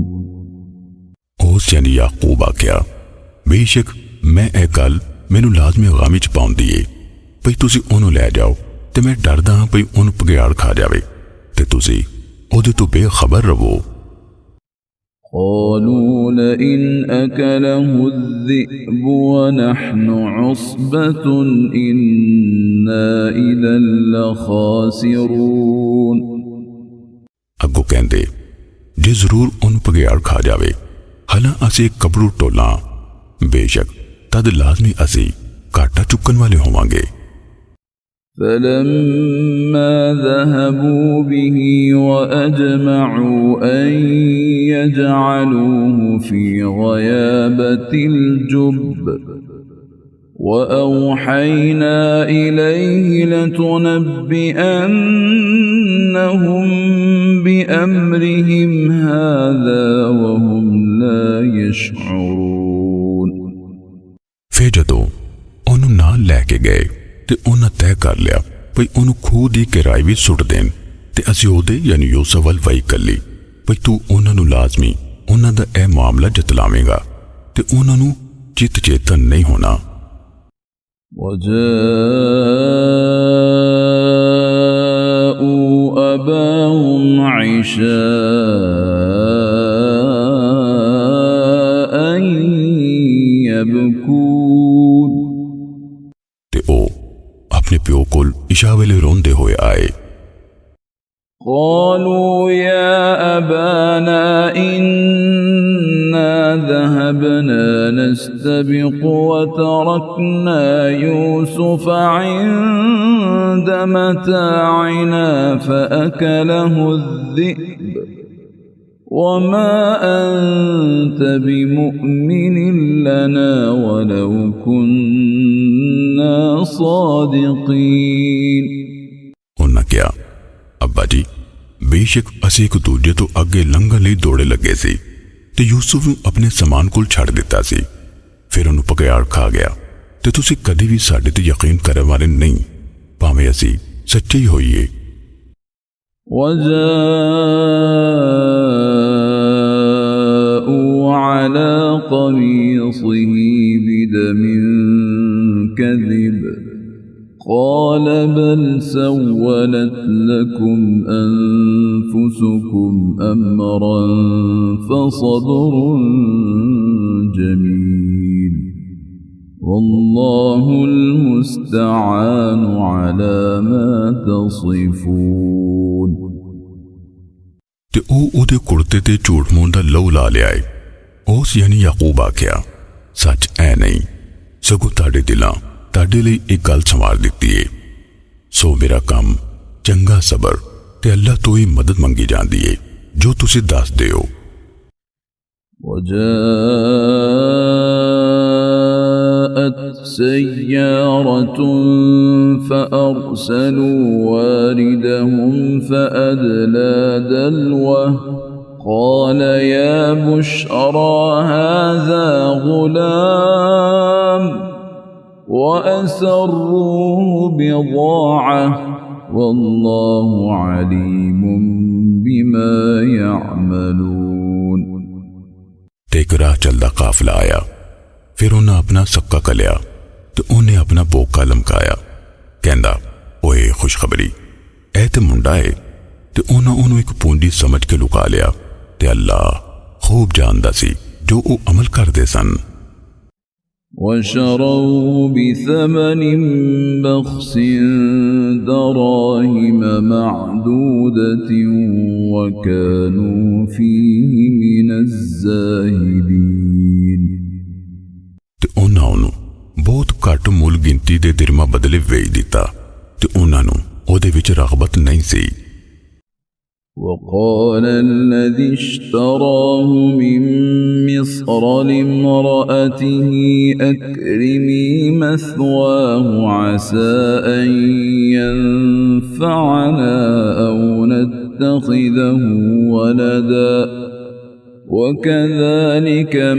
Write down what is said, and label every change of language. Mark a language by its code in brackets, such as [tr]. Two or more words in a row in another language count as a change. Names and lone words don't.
[pa] ਉਸ ਯਾਨੀ ਯਾਕੂਬ ਆਖਿਆ, ਬੇਸ਼ਕ ਮੈਂ ਏ ਗੱਲ ਮੈਨੂ ਲਾਜ਼ਮੀ ਗ਼ਮੀ ਚ ਪਾਉਂਦੀ ਹੈ ਭਈ ਤੁਸੀ ਓਨੂ ਲੈ ਜਾਓ ਤੇ ਮੈਂ ਡਰਦਾ ਹਾਂ ਭਈ ਓਨੂ ਬਘਿਆੜ ਖਾ ਜਾਵੇ ਤੇ ਤੁਸੀ ਓਦੇ ਤੋ ਬੇਖ਼ਬਰ ਰਹੋ। [ar] قالوا لئن أكله الذئب ونحن عصبة إنا إذا لخاسرون। [pa] ਅੱਗੋਂ ਕਹਿੰਦੇ, ਜੇ ਜ਼ਰੂਰ ਓਨੂ ਬਘਿਆੜ ਖਾ ਜਾਵੇ ਹਾਲਾਂ ਅਸੀ ਕਬੜੂ ਟੋਲਾ, ਬੇਸ਼ਕ ਤਦ ਲਾਜ਼ਮੀ ਅਸੀ ਘਾਟਾ ਚੁੱਕਣ ਵਾਲੇ ਹੋਵਾਂਗੇ। [ar] فلما ذهبوا به وأجمعوا أن يجعلوه في غيابة الجب وأوحينا إليه لتنبئنهم بأمرهم هذا وهم لا يشعرون। [pa] ਫਿਰ ਜਦੋਂ ਓਨੂ ਨਾਲ ਲੈਕੇ ਗਏ ਤੇ ਉਨ੍ਹਾਂ ਤੈਅ ਕਰ ਲਿਆ ਭਈ ਓਨੂ ਖੂਹ ਦੀ ਗਹਿਰਾਈ ਵਿਚ ਸੁੱਟ ਦੇਣ ਤੇ ਅਸੀਂ ਓਦੇ ਯਾਨੀ ਯੂਸੁਫ਼ ਵੱਲ ਵਹੀ ਘੱਲੀ ਭਈ ਤੂ ਉਨ੍ਹਾਂ ਨੂ ਲਾਜ਼ਮੀ ਉਨ੍ਹਾਂ ਦਾ ਏ ਮਾਮਲਾ ਜਤਲਾਵੇਂਗਾ ਤੇ ਉਨ੍ਹਾਂ ਨੂ ਚਿੱਤ ਚੇਤਨ ਨਹੀਂ ਹੋਣਾ। [ar] وجاءوا أباهم عشاء يبكون। [pa] ਤੇ ਓ ਅਪਣੇ ਪਿਓ ਕੋਲ ਇਸ਼ਾ ਵੇਲੇ ਰੋਂਦੇ ਹੋਏ ਆਏ। [ar] قالوا يا أبانا إنا ذهبنا نستبق وتركنا يوسف عند متاعنا فأكله الذئب وما أنت بمؤمن لنا ولو كنا صادقين। [pa] ਉਨ੍ਹਾਂ ਕਿਹਾ, ਅੱਬਾ ਜੀ ਬੇਸ਼ਕ ਅਸੀ ਇਕ ਦੂਜੇ ਤੋ ਅੱਗੇ ਲੰਘਣ ਲਈ ਦੌੜੇ ਲੱਗੇ ਸੀ ਤੇ ਯੂਸੁਫ਼ ਨੂੰ ਅਪਣੇ ਸਮਾਨ ਕੋਲ ਛੱਡ ਦਿੱਤਾ ਸੀ, ਫਿਰ ਉਨ੍ਹੇ ਬਘਿਆੜ ਖਾ ਗਿਆ ਤੇ ਤੁਸੀ ਕਦੀ ਭੀ ਸਾਡੇ ਤੇ ਯਕੀਨ ਕਰਨ ਵਾਲੇ ਨਹੀਂ, ਭਾਵੇਂ ਅਸੀ ਸੱਚੇ ਹੀ ਹੋਈਏ। [ar] وجاءوا على قميصه بدم كذب قال بل سولت لكم أنفسكم أمرا فصبر جميل والله المستعان على ما تصفون। [pa] ਤੇ ਓਦੇ ਕੁੜਤੇ ਤੇ ਝੂਠ ਮੂਠ ਦਾ ਲਹੂ ਲਾ ਲਿਆ। ਉਸ ਯਾਨੀ ਯਾਕੂਬ ਆਖਿਆ, ਸੱਚ ਏ ਨਹੀਂ ਸਗੋਂ ਤਾੜੇ ਦਿਲਾਂ ਤਾੜੇ ਲਈ ਇਕ ਗੱਲ ਸੰਵਾਰ ਦਿੱਤੀ ਹੈ, ਸੋ ਮੇਰਾ ਕੰਮ ਚੰਗਾ ਸਬਰ ਤੇ ਅੱਲਾਹ ਤੋ ਹੀ ਮਦਦ ਮੰਗੀ ਜਾਤੀ ਹੈ ਜੋ ਤੁਸੀ ਦੱਸ ਦਿਓ। [ar] وجاءت سيارة فأرسلوا واردهم فأدلى دلوه قال يا بشرى هذا غلام وأسروه بضاعة والله عليم بما يعملون। [pa] ਇਕ ਰਾਹ ਚੱਲਦਾ ਕਾਫ਼ਿਲਾ ਆਇਆ, ਫਿਰ ਉਨ੍ਹੇ ਅਪਣਾ ਸੱਕਾ ਘੱਲਿਆ ਤੋ ਉਨ੍ਹੇ ਅਪਣਾ ਬੋਕਾ ਲਮਕਾਇਆ, ਕਹਿੰਦਾ ਓਏ ਖ਼ੁਸ਼ਖ਼ਬਰੀ ਏ ਤੇ ਮੁੰਡਾ ਹੈ। ਤੇ ਉਨ੍ਹੋਂ ਨੇ ਇਕ ਪੂੰਜੀ ਸਮਝ ਕੇ ਲੁਕਾ ਲਿਆ ਤੇ ਅੱਲਾਹ ਖ਼ੂਬ ਜਾਣਦਾ ਸੀ ਜੋ ਵੋ ਅਮਲ ਕਰਦੇ ਸਨ। [ar] وشروه بثمن بخس دراهم معدودة وكانوا فيه من الزاهدين। [pa] ਤੇ ਉਨ੍ਹੋਂ ਨੇ ਬਹੁਤ ਘੱਟ ਮੁੱਲ ਗਿਣਤੀ ਦੇ ਦਿਰਮਾਂ ਬਦਲੇ ਵੇਚ ਦਿੱਤਾ ਤੇ ਉਨ੍ਹੋਂ ਨੇ ਓਦੇ ਵਿਚ ਰਗ਼ਬਤ ਨਹੀਂ ਸੀ। [ar] وقال الذي اشتراه من مصر لامرأته أكرمي مثواه عسى أن ينفعنا أو نتخذه ولدا وكذلك